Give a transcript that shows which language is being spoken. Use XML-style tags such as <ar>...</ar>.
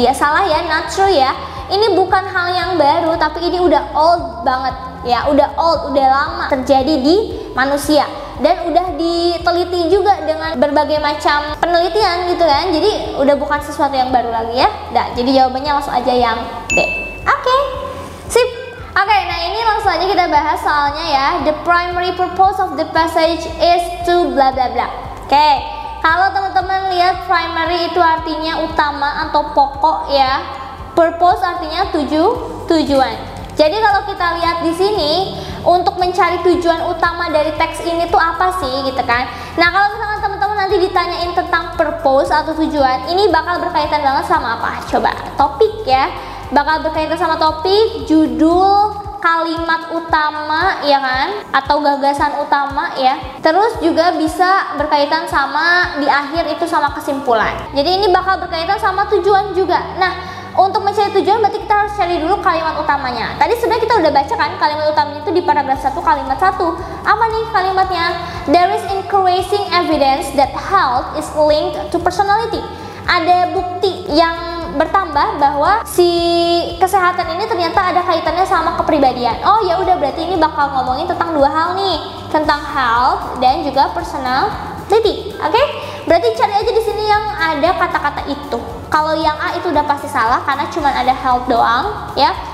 <id>Dia salah ya,</id> <en>not true</en> <id>ya. Ini bukan hal yang baru, tapi ini udah old banget ya, udah old, udah lama terjadi di manusia. Dan udah diteliti juga dengan berbagai macam penelitian gitu kan. Jadi udah bukan sesuatu yang baru lagi ya. Nah, jadi jawabannya langsung aja yang D. Oke. Sip. Oke, nah ini langsung aja kita bahas soalnya ya.</id> <en>The primary purpose of the passage is to bla bla bla.</en> <id>Oke. Kalau teman-teman lihat primary itu artinya utama atau pokok ya. Purpose artinya tujuan. Jadi kalau kita lihat di sini, untuk mencari tujuan utama dari teks ini tuh apa sih gitu kan. Nah, kalau misalkan teman-teman nanti ditanyain tentang purpose atau tujuan, ini bakal berkaitan banget sama apa? Coba, topik ya. Bakal berkaitan sama topik, judul, kalimat utama ya kan, atau gagasan utama ya. Terus juga bisa berkaitan sama di akhir itu sama kesimpulan. Jadi ini bakal berkaitan sama tujuan juga. Nah, untuk mencari tujuan berarti kita harus cari dulu kalimat utamanya. Tadi sebenarnya kita udah baca kan kalimat utamanya itu di paragraf 1 kalimat 1. Apa nih kalimatnya?</id> <en>There is increasing evidence that health is linked to personality.</en> <id>Ada bukti yang bertambah bahwa si kesehatan ini ternyata ada kaitannya sama kepribadian. Oh ya udah, berarti ini bakal ngomongin tentang dua hal nih, tentang health dan juga personality. Oke? Berarti cari aja di sini yang ada kata-kata itu. Kalau yang A itu udah pasti salah karena cuma ada health doang ya.</id>